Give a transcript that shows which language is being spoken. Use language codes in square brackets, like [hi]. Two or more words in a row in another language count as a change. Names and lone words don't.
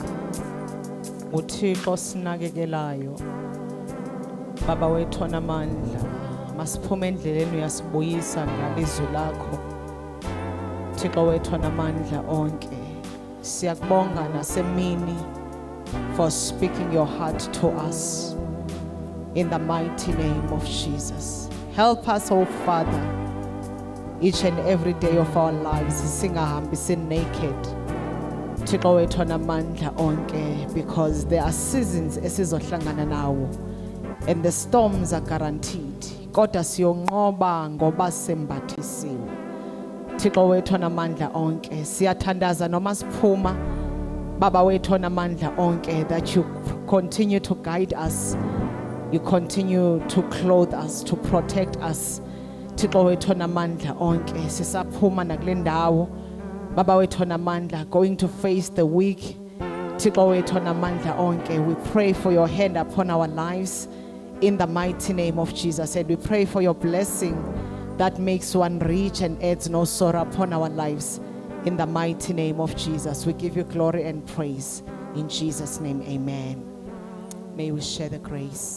[zu] uThixo sinakekelayo. Baba wethu onamandla, masiphume endleleni uyasibuyisa ngalizwi lakho. Thixo wethu onamandla onke, siyakubonga nasemini [en] for speaking your heart to us in the mighty name of Jesus. Help us, oh Father, each and every day of our lives singahambi sin naked. [zu] Thixo wethu onamandla onke, [en] because there are seasons [zu] esizohlangana nawo [en] and the storms are guaranteed. [zu] Kodwa siyonqoba ngoba sembathisiwe. Thixo wethu onamandla onke, siyathandaza noma siphuma. Baba wethu onamandla onke, [en] that you continue to guide us, you continue to clothe us, to protect us. [zu] Thixo wethu onamandla onke, sisaphuma nakule ndawo. Baba wethu onamandla, [en] going to face the week. [zu] Thixo wethu onamandla onke, [en] we pray for your hand upon our lives in the mighty name of Jesus, and we pray for your blessing that makes one rich and adds no sorrow upon our lives in the mighty name of Jesus. We give you glory and praise in Jesus' name. Amen. May we share the grace.